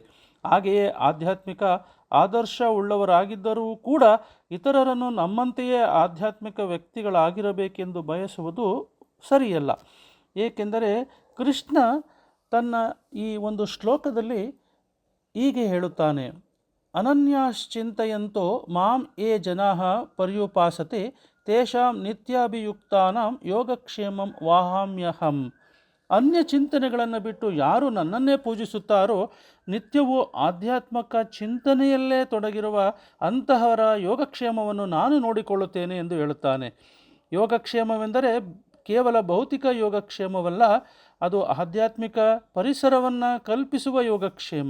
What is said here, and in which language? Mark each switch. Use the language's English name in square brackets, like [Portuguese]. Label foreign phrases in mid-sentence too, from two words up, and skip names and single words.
[Kannada] ಹಾಗೆಯೇ ಆಧ್ಯಾತ್ಮಿಕ ಆದರ್ಶ ಉಳ್ಳವರಾಗಿದ್ದರೂ ಕೂಡ ಇತರರನ್ನು ನಮ್ಮಂತೆಯೇ ಆಧ್ಯಾತ್ಮಿಕ ವ್ಯಕ್ತಿಗಳಾಗಿರಬೇಕೆಂದು ಬಯಸುವುದು ಸರಿಯಲ್ಲ. ಏಕೆಂದರೆ ಕೃಷ್ಣ ತನ್ನ ಈ ಒಂದು ಶ್ಲೋಕದಲ್ಲಿ ಹೀಗೆ ಹೇಳುತ್ತಾನೆ: [Sanskrit] ಅನನ್ಯಾಶ್ಚಿಂತಯಂತೋ ಮಾಂ ಯೇ ಜನಾಃ ಪರ್ಯುಪಾಸತೆ ತೇಷಾಂ ನಿತ್ಯಾಭಿಯುಕ್ತಾನಾಂ ಯೋಗಕ್ಷೇಮಂ ವಾಹಾಮ್ಯಹಂ. [Kannada] ಅನ್ಯ ಚಿಂತನೆಗಳನ್ನು ಬಿಟ್ಟು ಯಾರು ನನ್ನನ್ನೇ ಪೂಜಿಸುತ್ತಾರೋ, ನಿತ್ಯವೂ ಆಧ್ಯಾತ್ಮಿಕ ಚಿಂತನೆಯಲ್ಲೇ ತೊಡಗಿರುವ ಅಂತಹವರ ಯೋಗಕ್ಷೇಮವನ್ನು ನಾನು ನೋಡಿಕೊಳ್ಳುತ್ತೇನೆ ಎಂದು ಹೇಳುತ್ತಾನೆ. ಯೋಗಕ್ಷೇಮವೆಂದರೆ ಕೇವಲ ಭೌತಿಕ ಯೋಗಕ್ಷೇಮವಲ್ಲ, ಅದು ಆಧ್ಯಾತ್ಮಿಕ ಪರಿಸರವನ್ನು ಕಲ್ಪಿಸುವ ಯೋಗಕ್ಷೇಮ.